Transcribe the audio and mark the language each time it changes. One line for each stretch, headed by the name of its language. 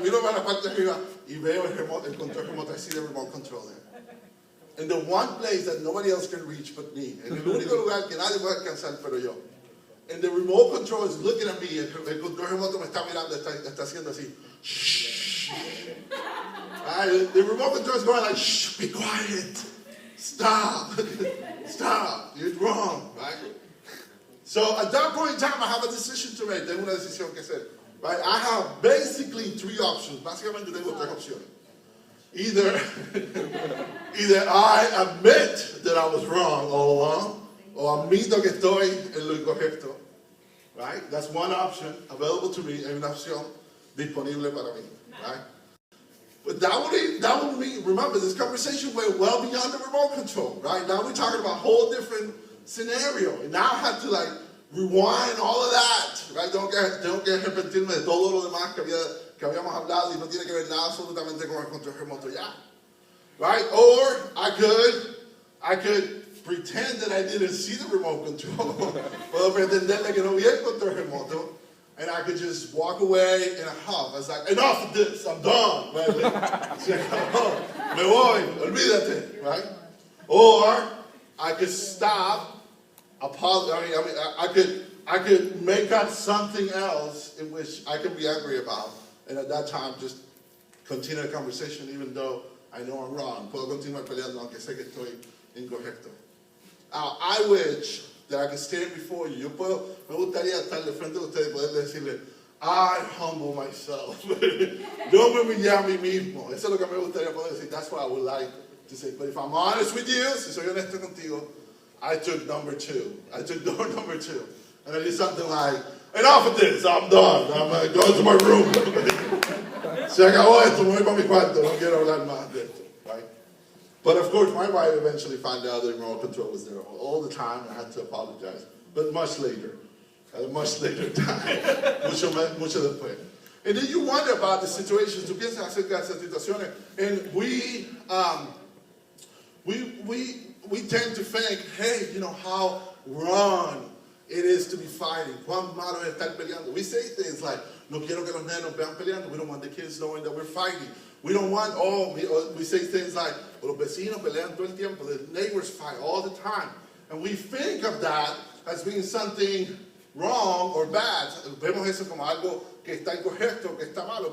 Spanish: Miro para la parte de arriba y veo el control remoto.
English: I see the remote control there. In the one place that nobody else can reach but me.
Spanish: En el único lugar que nadie puede alcanzar pero yo.
English: And the remote control is looking at me.
Spanish: El control remoto me está mirando, está haciendo así. Shh.
English: Right? The remote control is going like, shh, be quiet. Stop. Stop. You're wrong, right? So at that point in time, I have a decision to make.
Spanish: Tengo una decisión que hacer.
English: Right? I have basically 3 options.
Spanish: Básicamente tengo 3 opciones.
English: Either I admit that I was wrong all along,
Spanish: o admito que estoy en lo incorrecto.
English: Right? That's one option available to me.
Spanish: Hay una opción disponible para mí.
English: Right? But that would mean, remember, this conversation went well beyond the remote control. Right? Now we're talking about a whole different scenario. And now I have to rewind all of that. Right?
Spanish: Tengo que arrepentirme de todo lo demás que habíamos hablado y no tiene que ver nada absolutamente con el control remoto ya.
English: Right? Or I could pretend that I didn't see the remote control.
Spanish: Puedo pretenderle que no vi el control remoto.
English: And I could just walk away in a huff. I was like, enough of this, I'm done. Right?
Spanish: Me voy, olvídate. Right?
English: Or I could stop. I could make up something else in which I can be angry about. And at that time, just continue the conversation even though I know I'm wrong. Puedo continuar peleando aunque sé que estoy incorrecto. I wish that I could stand before you.
Spanish: Me gustaría estar de frente de ustedes y poder decirle,
English: I humble myself.
Spanish: Yo me humillé a mí mismo. Eso es lo que me gustaría poder decir.
English: That's what I would like to say. But if I'm honest with you,
Spanish: si soy honesto contigo,
English: I took number 2. I took door number 2. And I did something like, enough of this, I'm done. I'm going to my room.
Spanish: Se acabó esto, me voy para mi cuarto. No quiero hablar más de esto.
English: Right? But of course, my wife eventually found out the remote control was there all the time. I had to apologize. But much later. At a much later time.
Spanish: mucho después.
English: And then you wonder about the situations.
Spanish: Tú piensas acerca de esas situaciones.
English: And we tend to think, hey, you know, how wrong it is to be fighting.
Spanish: Cuán malo es estar peleando.
English: We say things like,
Spanish: no quiero que los nenos vean peleando.
English: We don't want the kids knowing that we're fighting. We don't want, we say things like,
Spanish: los vecinos pelean todo el tiempo.
English: The neighbors fight all the time. And we think of that as being something wrong or bad.
Spanish: Vemos eso como algo que está incorrecto, que está malo.